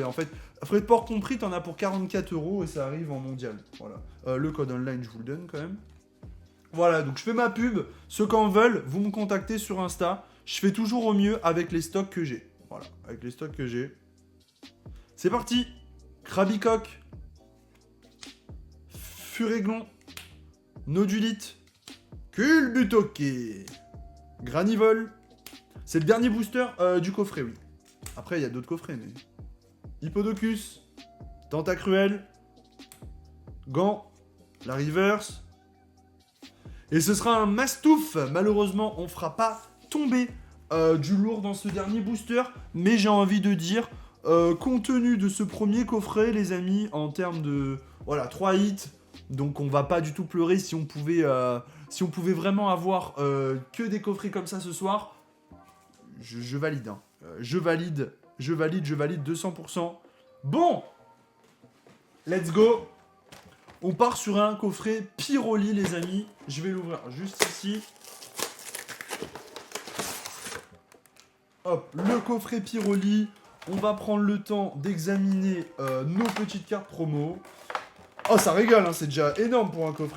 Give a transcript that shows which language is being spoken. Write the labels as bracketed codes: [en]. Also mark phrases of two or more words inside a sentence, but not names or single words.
[fr] En fait, frais de port compris, t'en as pour 44 € et ça arrive en mondial. Voilà. Le code online, je vous le donne quand même. Voilà, donc je fais ma pub. Ceux qui en veulent, vous me contactez sur Insta. Je fais toujours au mieux avec les stocks que j'ai. Voilà, avec les stocks que j'ai. C'est parti. Krabicoque. Furéglon. Nodulite. Culbutoke. Granivol. C'est le dernier booster du coffret, oui. Après, il y a d'autres coffrets, mais... Hippodocus. Tentacruel. Gant. La Reverse. Et ce sera un Mastouf. Malheureusement, on fera pas tomber du lourd dans ce dernier booster. Mais j'ai envie de dire, compte tenu de ce premier coffret, les amis, en termes de... Voilà, 3 hits. Donc on va pas du tout pleurer si on pouvait vraiment avoir que des coffrets comme ça ce soir. Je valide, hein. Je valide 200%. Bon, [en] let's go. [fr] On part sur un coffret Pyroli, les amis. Je vais l'ouvrir juste ici. Hop, le coffret Pyroli. On va prendre le temps d'examiner nos petites cartes promo. Oh, ça régale, hein, c'est déjà énorme pour un coffret.